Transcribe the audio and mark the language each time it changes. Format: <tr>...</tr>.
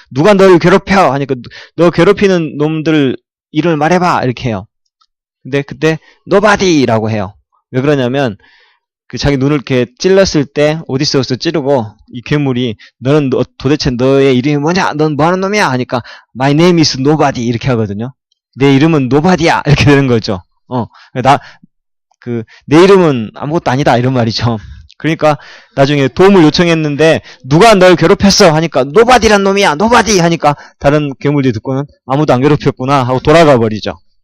<ko>누가 너를 괴롭혀? 하니까 너 괴롭히는 놈들 이름을 말해봐 이렇게 해요. 근데 그때 nobody라고 해요. 왜 그러냐면 그 자기 눈을 이렇게 찔렀을 때 오디세우스 찌르고 이 괴물이 너는 도대체 너의 이름이 뭐냐? 넌 뭐하는 놈이야?</ko> <en>하니까 my name is nobody</en> <ko>이렇게 하거든요. 내 이름은 nobody야 이렇게 되는 거죠. 내 이름은 아무것도 아니다 이런 말이죠. 그러니까 나중에 도움을 요청했는데 누가 널 괴롭혔어 하니까 nobody란 놈이야 nobody 하니까 다른 괴물들이 듣고는 아무도 안 괴롭혔구나 하고 돌아가 버리죠.</ko>